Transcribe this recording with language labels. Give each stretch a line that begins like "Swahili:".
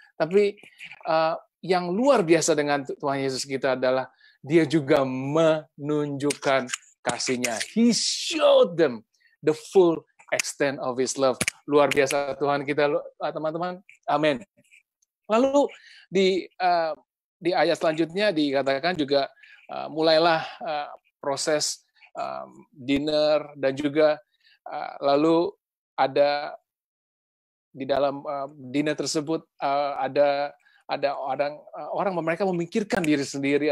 Indonesian: Tapi yang luar biasa dengan Tuhan Yesus kita adalah dia juga menunjukkan kasihnya.
English: He showed them the full extent of his love.
Indonesian: Luar biasa Tuhan kita, teman-teman. Amin. Lalu di ayat selanjutnya dikatakan juga mulailah proses dinner, dan juga lalu ada di dalam dinner tersebut ada orang mereka memikirkan diri sendiri.